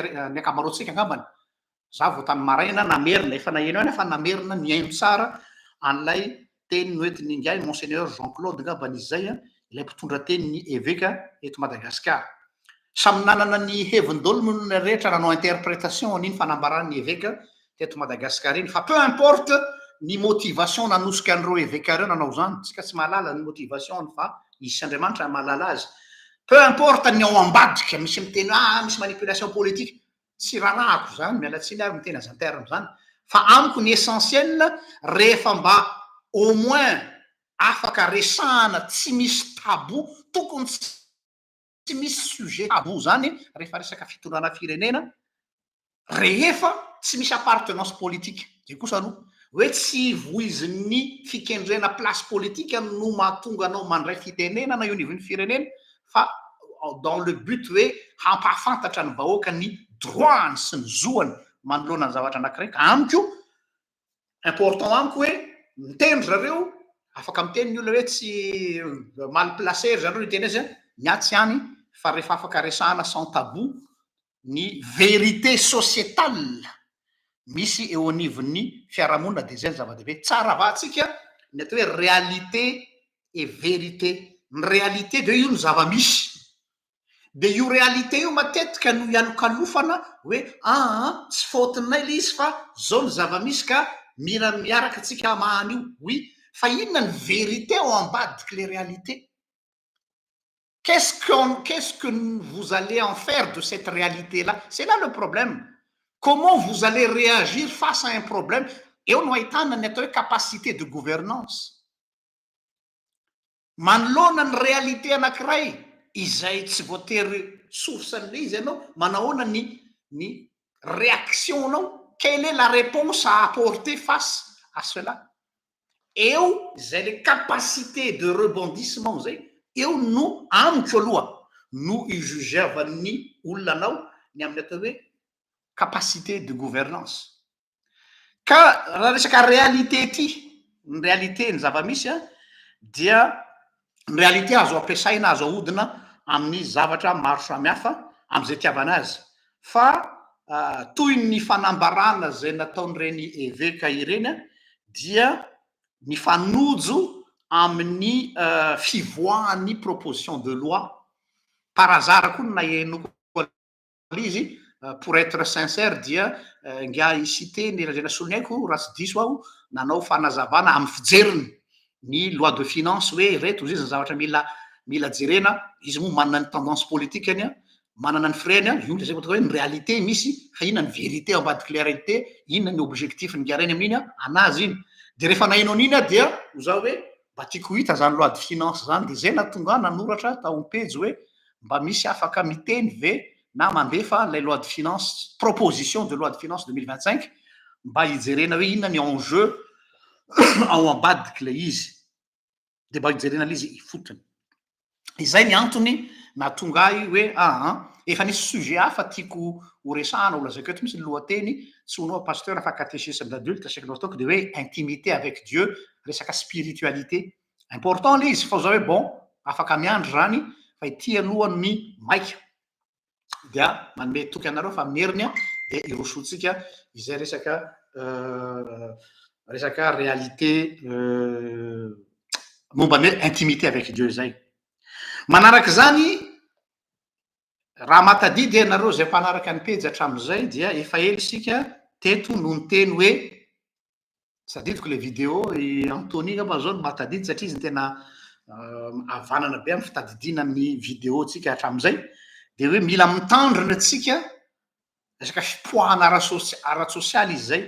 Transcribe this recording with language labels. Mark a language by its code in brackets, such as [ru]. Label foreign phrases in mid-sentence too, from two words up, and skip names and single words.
[mg] ny akamaroantsika angambany za vao tamin'ny maraina namerina efa naheno ihany fa namerina miaino tsara an'ilay teny noentiny ingay monseigneur Jean-Claude ngambany izy zay ilay mpitondra teny ny évêque eto Madagasikara samy nanana ny hevin-dolo ny rehetra nanao interprétation an'iny fanambaran'ny évêque teto Madagasikara iny fa [fr] peu importe [mg] ny motivation nanosika an'ireo évêque reo nanao zany, tsika tsy mahalala ny motivation fa isy Andriamanitra mahalala azy. [fr] Peu importe [mg] ny ao ambadika misy miteny misy [fr] manipulation politique, [mg] tsy rarahako zany mialatsiny ary miteny azy terme zany, fa amiko ny essentiel rehefa mba [fr] au moins [mg] afaka resahana tsy misy tabou, tokony tsy misy [fr] sujet tabou [mg] zany rehefa resaka fitondrana firenena, rehefa tsy misy [fr] appartenance politique. [mg] De kosa aloha hoe tsy voizin'ny fikendrena [fr] place politique [mg] no mahatonga anao mandray fitenena na io nivon'ny firenena, fa [fr] dans le but [mg] hoe hampahafantatra ny vahoaka ny droany sy ny zoany manoloana ny zavatra anankiray. Ka amiko important amiko hoe mitendry zareo, afaka miteny ny olona hoe tsy [fr] mal placé [mg] zareo iteny azy miatsy ihany, fa rehefa afaka resahana [fr] sans tabou [mg] ny [fr] vérité sociétale [mg] misy eo anivon'ny fiarahamonina, de zay ny zava-dehibe. Tsara vatsika ny atao hoe [fr] réalité et vérité. [mg] Ny réalité de io ny zava-misy, de io réalité io matetika no ialokalofana hoe tsy faotinay le izy fa zao ny zava-misy ka mila miaraka atsika mahany io. Oui, fa inona ny vérité ao ambadiky le réalité? [fr] Qu'est-ce que vous allez en faire de cette réalité-là? C'est là le problème. Comment vous allez réagir face à un problème? [mg] Eo no ahitana ny atao hoe [fr] capacité de gouvernance. [mg] Manoloana ny réalité anankiray izay tsy voatery source-n'le izy ianao, manahoana ny réaction-nao? [fr] Quelle est la réponse à apporter face à cela? [mg] Eo zay le [fr] capacité de rebondissement [mg] zay, eo no amiko aloha no ijugeavan'ny olona anao ny amin'ny atao hoe [fr] capacité de gouvernance. [mg] Ka raha resaka réalité ty, ny réalité ny zava-misy dia ny réalité azo ampiasaina, azo ahodina amin'ny zavatra maro samihafa am'izay tiavana azy. Fa toy ny fanambarana zay nataon'ireny évêque ireny dia ny fanojo amin'ny fivoahan'ny [fr] proposition de loi. Par hasard [mg] koa na henoko izy, [fr] pour être sincère [mg] dia nga isité ny razana solonyaiko raha tsy diso aho nanao fanazavana amin'ny fijeriny ny [fr] loi de finance [mg] hoe reto izy ny zavatra mila jerena, izy moa manana ny [fr] tendance politique [mg] any manana ny freiny io zay hoe ny réalité misy, fa inona ny vérité ao ambadiky le réalité, inona ny objectif ny garainy amin'iny anazy iny. De rehefa nahinao an'iny dia ho zao hoe mba tiako hita zany [fr] loi de finance [mg] zany, de zay natonga nanoratra tao am-pejy hoe mba misy afaka miteny ve na mandefa lay [fr] loi de finance, proposition de loi de finance 2025, [mg] mba hijerena hoe inona ny enjeu ao ambadiky le izy, de mba hijerena le izy ifotony. Izay ny antony natonga hoe efa nisy sujet hafa tiako ho resahana ho lazaiko eto, misy ny lohateny tsy honao pasteur fa [fr] catéchisme d'adulte siècle [mg] ataoko, de hoe [fr] intimité avec Dieu, [mg] resaka spiritualité. Important le izy, fa zao hoe bon afaka miandry zany fa ity aloha ny maika, dia manome toky anareo fa miheriny de irosotsika izay resaka réalité momba ny [fr] intimité avec Dieu [mg] zay. Manaraka zany raha matadidy ianareo zay mpanaraka ny pejy hatram'izay dia efa ela isika teto no ny teny hoe sadidiko le vidéo Anthony ngamba zao no matadidy satria izy ny tena avanana be amin'ny fitadidina ny vidéo tsika hatram'izay, de hoe mila mitandrina atsika resaka fipoahana ara-tsosialy izy zay.